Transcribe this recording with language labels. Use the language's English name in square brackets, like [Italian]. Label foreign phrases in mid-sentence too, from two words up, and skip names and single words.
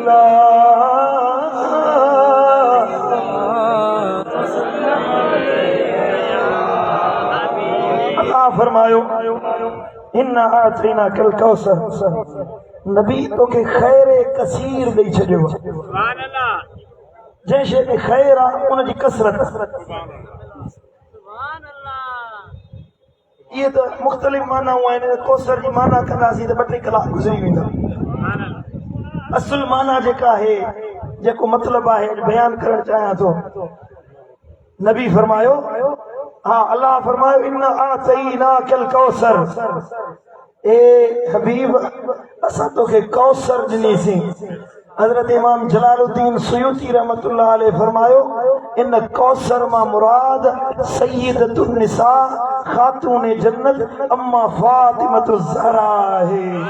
[Sindhi] अल्लाह फरमायो [Arabic] إنا أعطيناك الكوثر [Sindhi] नबी तोखे खैर कसीर ॾेई छॾियो जंहिं शइ में खैर आहे उनजी कसरत [Urdu] یہ تو مختلف معنیٰ ہوا ہے [Sindhi] कौसर जी माना कंदासीं त 2-3 कलाक गुज़री वेंदा असुल माना जेका है जेको मतलब आहे बयान करण चाहियां थो नबी फरमायो हाँ अल्लाह फरमायो [Arabic] إنا أعطيناك الكوثر [Sindhi] ए हबीब असां तोखे कौसर ॾिनीसीं हजरत इमाम जलालुद्दीन सुयूती [Arabic] رحمة الله عليه [Sindhi] फरमायो इन कौसर मां मुराद [Arabic] سيدة النساء [Sindhi] खातून जन्नत अम्मा फातिमतु ज़हरा है